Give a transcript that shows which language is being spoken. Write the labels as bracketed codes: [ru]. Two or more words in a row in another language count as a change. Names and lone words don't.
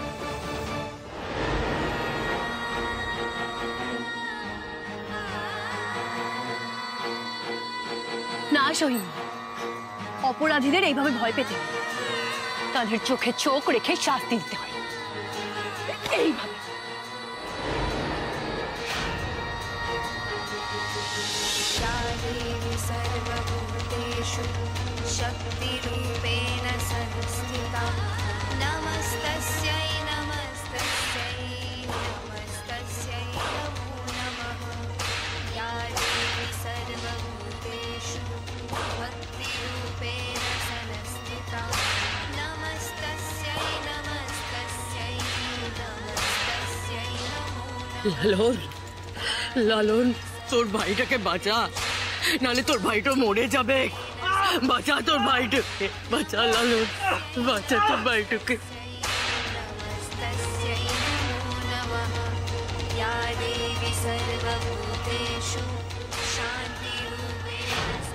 [bn] না সোহিনী, অপরাধীদের এইভাবে ভয় পেতে নেই। তাদের চোখে চোখ রেখে শাস্তি দিতে হয় এইভাবে। [sa] सर्वभूतेषु शक्तिरूपेण संस्थिता नमस्तस्यै नमस्तस्यै नमस्तस्यै नमो नमः या देवी सर्वभूतेषु भक्तिरूपेण संस्थिता नमस्तस्यै नमस्तस्यै नमस्तस्यै नमो [bn] লালন, লালন, তোর ভাইটাকে বাঁচা, নালে তোর ভাইটা মরে যাবে। বাঁচা তোর ভাইটাকে, বাঁচা লালন, বাঁচা তোর ভাইটাকে। [sa] नमस्तस्यै नमो नमः या देवी सर्वभूतेषु शान्तिरूपेण